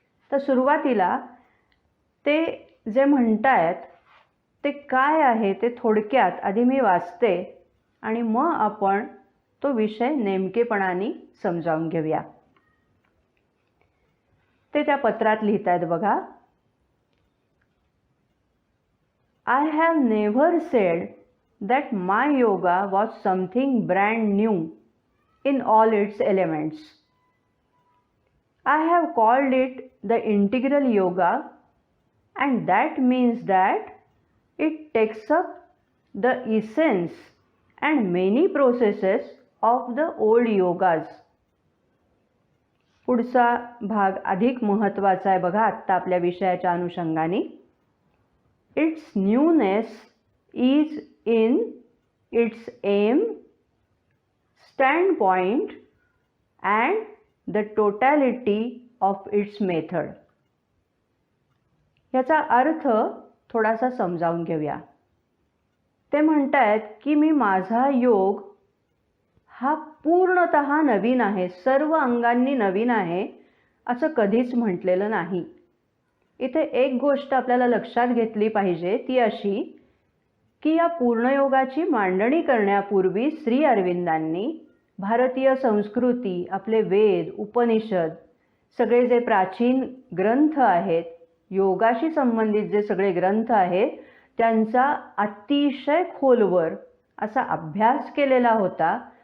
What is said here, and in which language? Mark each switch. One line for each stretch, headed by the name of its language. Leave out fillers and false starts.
Marathi: तर सुरुवातीला ते जे म्हणतायत ते काय आहे ते थोडक्यात आधी मी वाचते आणि मग आपण तो विषय नेमकेपणाने समजावून घेऊया. ते त्या पत्रात लिहितायत बघा.
English: I have never said that my yoga was something brand new in all its elements. I have called it the integral yoga, and that means that it takes up the essence and many processes of the old yogas.
Marathi: पुढचा भाग अधिक महत्त्वाचा आहे बघा आत्ता आपल्या विषयाच्या अनुषंगाने.
English: Its newness is in its aim, standpoint and the totality of its method.
Marathi: याचा अर्थ थोडासा समजावून घेऊया. ते म्हणतायत की मी माझा योग हा पूर्णतः नवीन आहे, सर्व अंगांनी नवीन आहे असं कधीच म्हटलेलं नाही. इथे एक गोष्ट आपल्याला लक्षात घेतली पाहिजे ती अशी की या पूर्णयोगाची मांडणी करण्यापूर्वी श्री अरविंदांनी भारतीय संस्कृती, आपले वेद, उपनिषद, सगळे जे प्राचीन ग्रंथ आहेत, योगाशी संबंधित जे सगळे ग्रंथ आहेत त्यांचा अतिशय खोलवर असा अभ्यास केलेला होता.